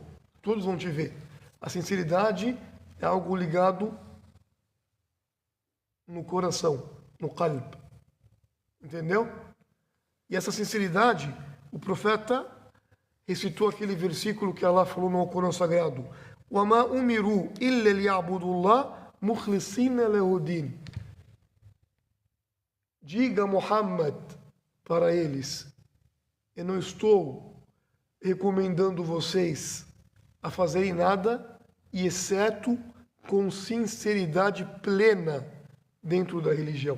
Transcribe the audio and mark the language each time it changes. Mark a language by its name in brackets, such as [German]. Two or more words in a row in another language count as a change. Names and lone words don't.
[Portuguese] Todos vão te ver. A sinceridade é algo ligado no coração, no qalb. Entendeu? E essa sinceridade, o profeta recitou aquele versículo que Allah falou no Corão Sagrado. [Arabic] وَمَا أُمِرُوا إِلَّا لِيَعْبُدُوا اللَّهَ مُخْلِصِينَ لَهُ الدِّينَ. [Portuguese] Diga, Muhammad, para eles, eu não estou recomendando vocês a fazerem nada, e exceto com sinceridade plena dentro da religião.